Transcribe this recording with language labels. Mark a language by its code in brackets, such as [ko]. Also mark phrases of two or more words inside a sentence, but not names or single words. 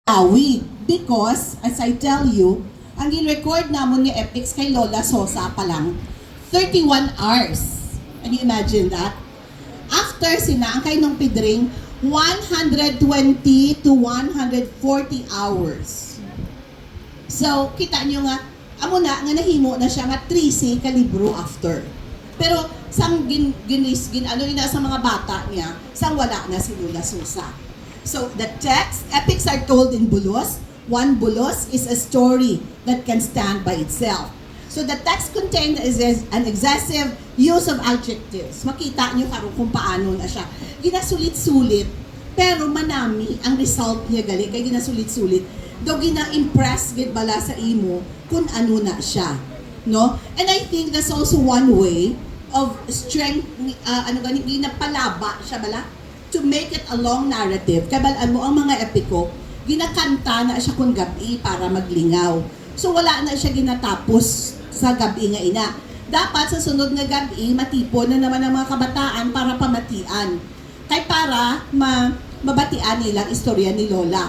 [en] awig. Because, as I tell you, [hil] ang in-record namon ni Epics kay Lola Sosa pa lang, 31 hours. [en] Can you imagine that? [hil] After sina, ang kay nung Pidring, 120 to 140 hours. So, kita nyo nga, amo na, nga nahimo na siya nga 3C kalibro after. Pero, sang ano ina sa mga bata niya, sang wala na si Lola Sosa. [en] So, the text, epics are told in bulos. One bulos is a story that can stand by itself. So, the text contained is an excessive use of adjectives. [hil] Makita nyo karon kung paano na siya. Ginasulit-sulit, pero manami ang result niya gali. Kaya ginasulit-sulit. Daw gina-impress gid bala sa imo kung ano na siya. No? [en] And I think that's also one way of strength, [hil] ginapalaba siya bala? [en] To make it a long narrative. [hil] Kabalaan mo, ang mga epiko, ginakanta na siya kung gabi para maglingaw. So wala na siya ginatapos sa gabi nga ina. Dapat sa sunod nga gabi, matipon na naman ang mga kabataan para pamatian. Kay para mabatian nilang istorya ni Lola.